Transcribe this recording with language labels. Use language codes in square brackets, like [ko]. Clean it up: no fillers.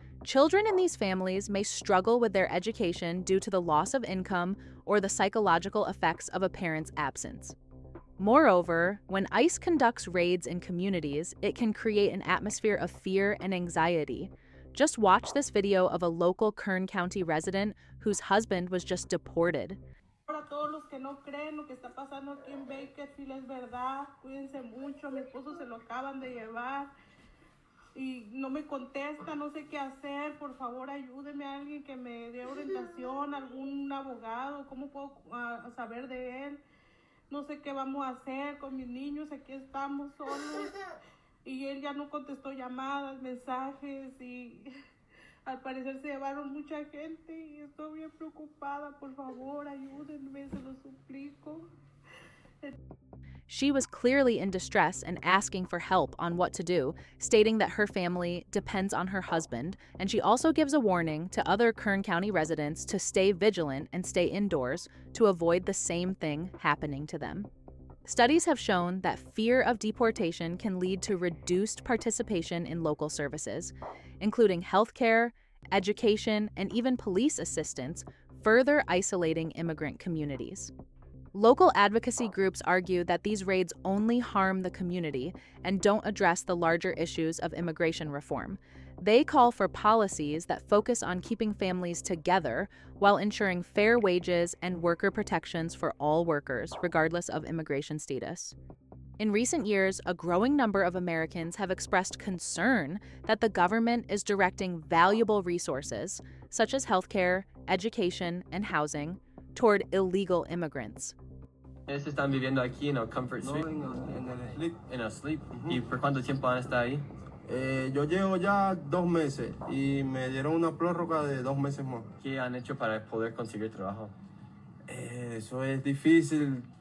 [en] Children in these families may struggle with their education due to the loss of income or the psychological effects of a parent's absence. Moreover, when ICE conducts raids in communities, it can create an atmosphere of fear and anxiety. Just watch this video of a local Kern County resident whose husband was just deported. [es] Para todos los que no creen lo que está pasando aquí en Bakersfield es verdad, cuídense mucho, mi esposo se lo acaban de llevar y no me contesta, no sé qué hacer, por favor ayúdeme a alguien que me dé orientación, algún abogado, cómo puedo saber de él, no sé qué vamos a hacer con mis niños, aquí estamos solos y él ya no contestó llamadas, mensajes y al parecer se llevaron mucha gente y estoy bien preocupada, por favor ayúdenme, se lo suplico. [en] She was clearly in distress and asking for help on what to do, stating that her family depends on her husband, and she also gives a warning to other Kern County residents to stay vigilant and stay indoors to avoid the same thing happening to them. Studies have shown that fear of deportation can lead to reduced participation in local services, including healthcare, education, and even police assistance, further isolating immigrant communities. Local advocacy groups argue that these raids only harm the community and don't address the larger issues of immigration reform. They call for policies that focus on keeping families together while ensuring fair wages and worker protections for all workers, regardless of immigration status. In recent years, a growing number of Americans have expressed concern that the government is directing valuable resources, such as healthcare, education, and housing, toward illegal immigrants. [es] Ellos están viviendo aquí en el Comfort Suite. No, en el [en] sleep. [es] En el [en] Sleep. [es] ¿Y por cuánto tiempo han estado ahí? Yo llevo ya 2 meses y me dieron una prórroga de 2 meses más. ¿Qué han hecho para poder conseguir trabajo? Eso es difícil